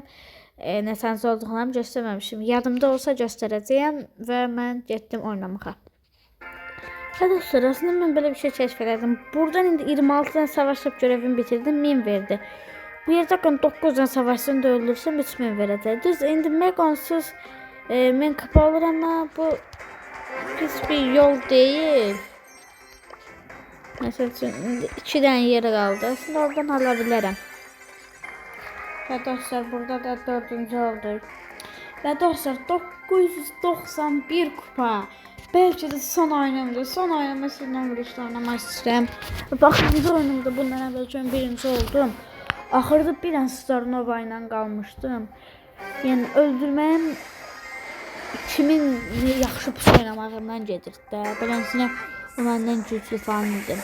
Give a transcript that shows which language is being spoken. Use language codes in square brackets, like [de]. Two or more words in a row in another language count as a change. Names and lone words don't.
[az] Nəsənsə olduğunu göstərməmişim. Yadımda olsa göstərəcəyəm və mən getdim oynamağa. Arkadaşlar, aslında mən belə bir şey kəşf elədim. Buradan indi 26 dənə savaşıb görevimi bitirdim, 1000 verdi. Bu yerdə 9 dənə savaşçını da öldürsəm 3000 verəcək. Düz indi megonsuz mən kapalı ama bu pis bir yol değil. Mesela indi 2 dənə yeri qaldı. Aslında oradan ala bilərəm. Və dostlar, burada da 4-cü oldu. Və dostlar, 991 kupa. [tr] Belki de son oyunumda. Son oyunumda sizinle vuruşla oynamak istəyirəm. [az] Baxıncı oyunumda bundan əvvəlki birinci oldum. Axırda bir an Starnova ilə qalmışdım. Yəni öldürməyim kimin yaxşı pis oynamağından gedir də. Beləsinə o məndən güclü falan idi.